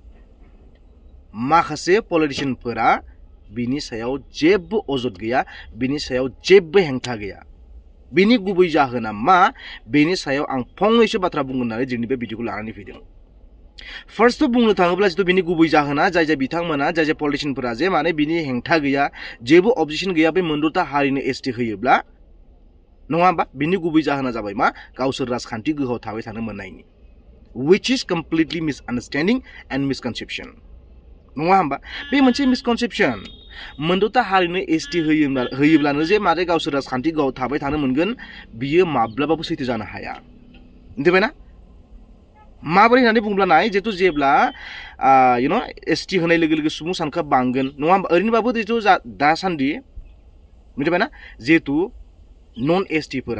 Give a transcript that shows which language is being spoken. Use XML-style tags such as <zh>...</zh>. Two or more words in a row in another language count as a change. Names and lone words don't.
<brx>माखासे पलिटिशियानफोरा बिनि सायाव जेबो अजद गैया बिनि सायाव जेबो हेंथा गैया बिनि गुबै जाहोना मा बेनि सायाव आं फंनैसो बाथ्रा बुंगोन होननानै दिनै बे भिडिअखौ लानानै फैदों फार्स्ट बुंनो थाङोब्ला जितु बिनि गुबै जाहोना जाय बिथांमोना जाय पलिटिशियानफोरा जे माने बिनि हेंथा गैया जेबो अबजेक्शन गैया बे मोनद'था हारिनो एसटि होयोब्ला नङा होमबा बिनि गुबै जाहोना जाबाय मा गावसोर राजखान्थि गोहोआव थाबाय थानो मोननायनि</brx> <en>which is completely misunderstanding and misconception</en> <brx>नङा होमबा बे मोनसे मिसकनसेप्शन मोनद'था हारिनो एसटि होयोब्लानो जे मारे गावसोर राजखान्थि गोहोआव थाबाय थानो मोनगोन बियो माब्लाबाबो सैथो जानो हाया मिथिबायना माबोरै होननानै बुंब्ला नाय जितु जेब्ला एसटि होनाय लोगो लोगो सुबुं सानखोआ बांगोन नङा होमबा ओरैनोबाबो जितु दासान्दि मिथिबायना जितु नन एसटिफोरा</brx>